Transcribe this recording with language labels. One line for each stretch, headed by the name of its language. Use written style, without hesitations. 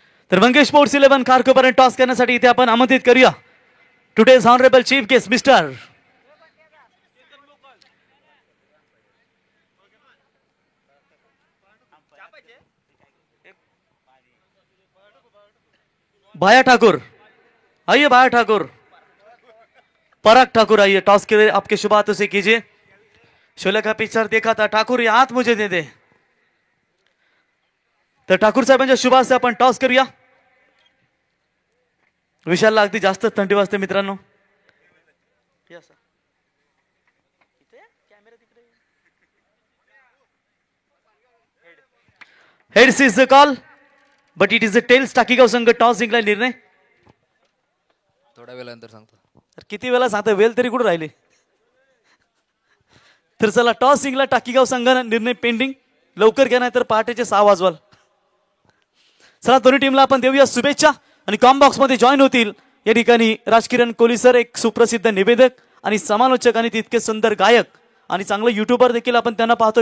Marathi: तर Mangesh sports 11 Kharkopar toss करण्यासाठी इथे आपण आमंत्रित करूया
English: today's honourable chief guest
Marathi: mister भाया ठाकुर।
Hindi: आइए भाया ठाकुर, पराग ठाकुर आइए, टॉस के लिए आपके शुभ हाथों से कीजिए। शोले का पिक्चर देखा था, ठाकुर ये हाथ मुझे दे दे।
Marathi: तर ठाकूर साहेबांच्या शुभ हस्ते आपण टॉस करूया। विशालला अगदी जास्त थंडी वाजते मित्रांनो।
English: Heads is the call but it is the tails.
Marathi: टाकीगाव संघ टॉस जिंकला, निर्णय थोड्या वेळानंतर सांगतो। किती वेळा सांगता, वेळ तरी कुठे राहिली। तर चला टॉस जिंकला टाकीगाव संघाने, निर्णय पेंडिंग, लवकर घ्या नाही तर पहाटेचे 6 वाजवाल। चला दोन्ही टीमला आपण देऊया शुभेच्छा आणि कॉम्बॉक्स मध्ये जॉईन होतील या ठिकाणी राजकिरण कोहली सर, एक सुप्रसिद्ध निवेदक आणि समालोचक आणि तितके सुंदर गायक आणि चांगलं युट्यूबर देखील आपण त्यांना पाहतो.